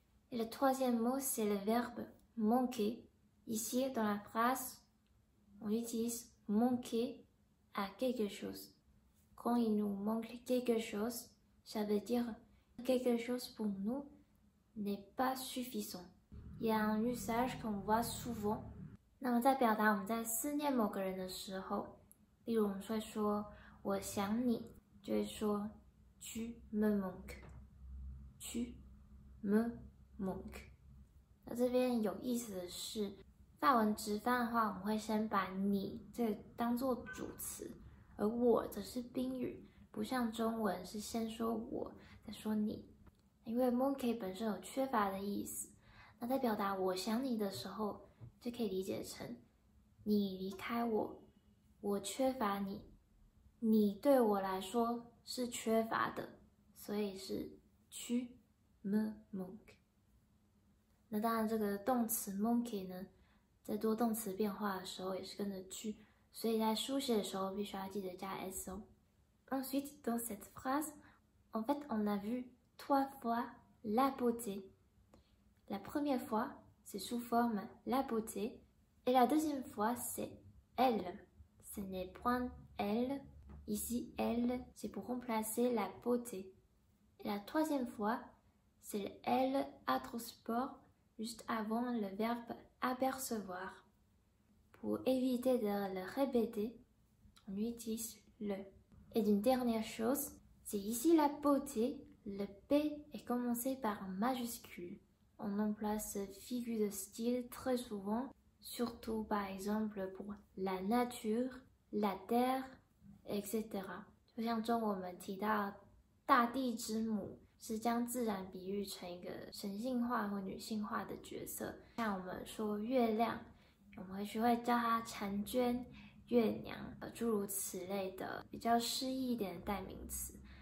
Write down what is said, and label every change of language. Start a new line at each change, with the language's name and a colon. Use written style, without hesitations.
French: Et le troisième mot, c'est le verbe manquer. Ici, dans la phrase, on utilise manquer à quelque chose. Quand il nous manque quelque chose, ça veut dire quelque chose pour nous n'est pas suffisant. Il y a un usage qu'on voit souvent.
Chinese: 那么在表达我们在思念某个人的时候，例如我们会说我想你，就会说
French: tu me manques，
Chinese: tu me manques。那这边有意思的是，法文直翻的话，我们会先把你这个当做主词，而我则是宾语，不像中文是先说我，再说你。因为 manque 本身有缺乏的意思，那在表达我想你的时候，就可以理解成你离开我，我缺乏你，你对我来说是缺乏的，所以是
French: tu me manques。
Chinese: 那当然，这个动词 manque 呢，在多动词变化的时候也是跟着 tu， 所以在书写的时候必须要记得加 s 哦。
French: Ensuite, dans cette phrase, en fait, on a vu 3 fois la beauté. La première fois, c'est sous forme la beauté, et la deuxième fois, c'est elle. Ce n'est point elle. Ici, elle, c'est pour remplacer la beauté. Et la troisième fois, c'est le elle apostrophe juste avant le verbe apercevoir. Pour éviter de le répéter, on utilise le. Et d'une dernière chose, c'est ici la beauté. Le P est commencé par un majuscule. On emploie ce figure de style très souvent, surtout par exemple pour la nature, la terre, etc.
Chinese: 就像中文我们提到大地之母，是将自然比喻成一个神性化或女性化的角色。像我们说月亮，我们会叫它婵娟、月娘，诸如此类的比较诗意一点的代名词。